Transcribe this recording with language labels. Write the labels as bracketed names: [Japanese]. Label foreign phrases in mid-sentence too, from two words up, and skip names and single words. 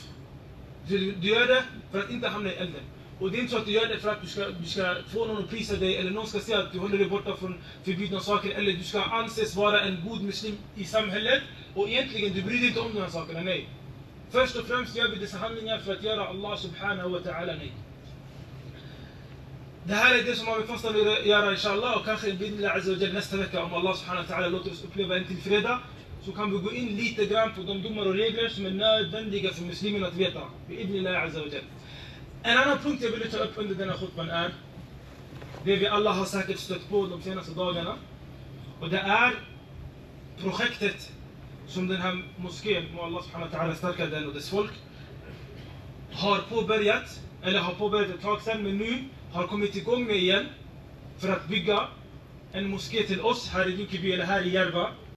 [Swedish] Du gör det för att inte hamna i elden. Och det är inte så att du gör det för att du ska få någon att prisa dig, eller någon ska säga att du håller dig borta från förbjudna saker, eller du ska anses vara en god muslim i samhället, och egentligen du bryr dig inte om de här sakerna. Nej. Först och främst gör vi dessa handlingar för att göra [Arabic] الله سبحانه وتعالى [Swedish] nöjd. Det här är det som vi fast vill göra inshallah, och kanske [Arabic] بإذن الله عز وجل [Swedish] nästa vecka, om [Arabic] الله سبحانه وتعالى [Swedish] låter oss uppleva en till fredag, så kan vi gå in lite grann på de domar och regler som är nödvändiga för muslimen att veta. [Arabic] بإذن الله عز وجل. [Swedish] En annan punkt jag vill ta upp under denna khutban är det vi alla har säkert stött på de senaste dagarna, och det är projektet som den här moskén, må [Arabic] الله سبحانه وتعالى [Swedish] stärka den och dess folk, har påbörjat ett tag sedan, men nu har kommit igång med igen för att bygga en moské till oss här i Rinkeby eller här i Järva.